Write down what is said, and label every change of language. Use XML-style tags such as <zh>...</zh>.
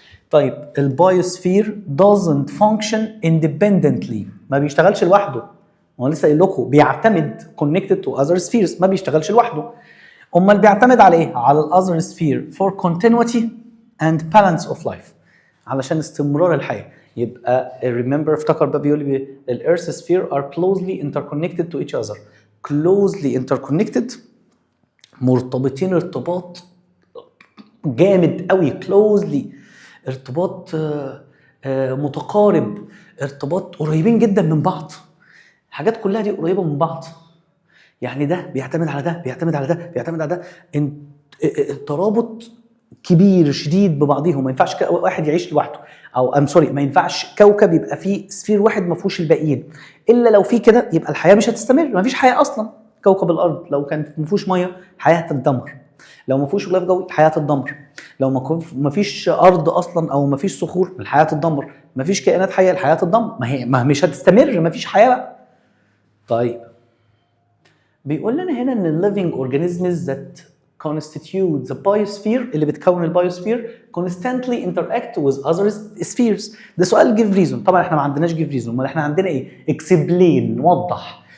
<ar>طيب البايوسفير</ar> <en>doesn't function independently،</en> <ar>ما بيشتغلش لوحده. وانا لسه قايل لكم بيعتمد</ar> <en>connected to other spheres،</en> <ar>ما بيشتغلش لوحده. امال بيعتمد على ايه؟ على الاذر</ar> <en>sphere for continuity and balance of life،</en> <ar>علشان استمرار الحياه.</ar> <en>يبقى remember،</en> <ar>افتكر بقى بيقول لي</ar> <en>الارث sphere are closely interconnected to each other. closely interconnected،</en> <ar>مرتبطين ارتباط جامد قوي. closely ارتباط متقارب، ارتباط قريبين جدا من بعض. الحاجات كلها دي قريبه من بعض، يعني ده بيعتمد على ده، بيعتمد على ده، بيعتمد على ده. ترابط كبير شديد ببعضهم. ما ينفعش واحد يعيش لوحده، او ما ينفعش كوكب يبقى فيه سفير واحد ما فيهوش الباقيين. الا لو في كده يبقى الحياه مش هتستمر، ما فيش حياه اصلا. كوكب الارض لو كان ما فيهوش ميه الحياه هتتدمر، لو ما فيهوش غلاف جوي الحياه هتتدمر، لو ما فيش ارض اصلا او ما فيش صخور الحياه هتتدمر، ما فيش كائنات حيه الحياه هتتدمر، ما مش هتستمر، ما فيش حياه بقى. طيب بيقول لنا هنا ان</ar> <en>living organisms that constitute the biosphere،</en> <ar>اللي بتكون البايوسفير</ar> <en>constantly interact with other spheres.</en> <ar>ده سؤال</ar> <en>give reason،</en> <ar>طبعا احنا ما عندناش give reason، امال احنا عندنا ايه؟ explain، وضح.</ar>